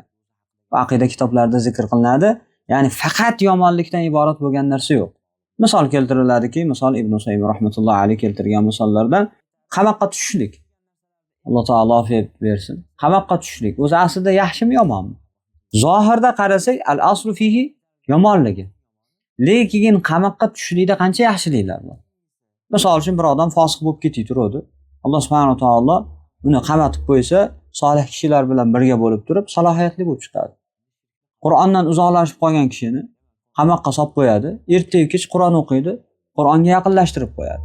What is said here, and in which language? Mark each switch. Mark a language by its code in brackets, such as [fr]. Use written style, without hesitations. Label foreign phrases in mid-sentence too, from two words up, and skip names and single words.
[uz] Va aqida kitoblarida zikr qilinadi. Ya'ni faqat yomonlikdan iborat bo'lgan narsa yo'q. Misol keltiriladiki, misol Ibn Sayyid [ar] رحمة الله عليه [uz] keltirgan misollardan qamoqqa tushishlik. Alloh taolo afiyat bersin. Qamoqqa tushishlik o'zi aslida yaxshimi, yomonmi? Zohirda qarasak, [ar] الأصل فيه [uz] yomonligi. Lekin qamoqqa tushishlikda qancha yaxshiliklar bor. Misol uchun bir odam fosiq bo'lib ketib turadi. Alloh [ar] سبحانه وتعالى [uz] uni qamatib qo'ysa, solih kishilar bilan birga bo'lib turib, salohiyatli bo'lib chiqadi. Qur'ondan uzoqlashib qolgan kishini qamoqqa solib qo'yadi, ertayu kech Qur'on o'qiydi, Qur'onga yaqinlashtirib qo'yadi.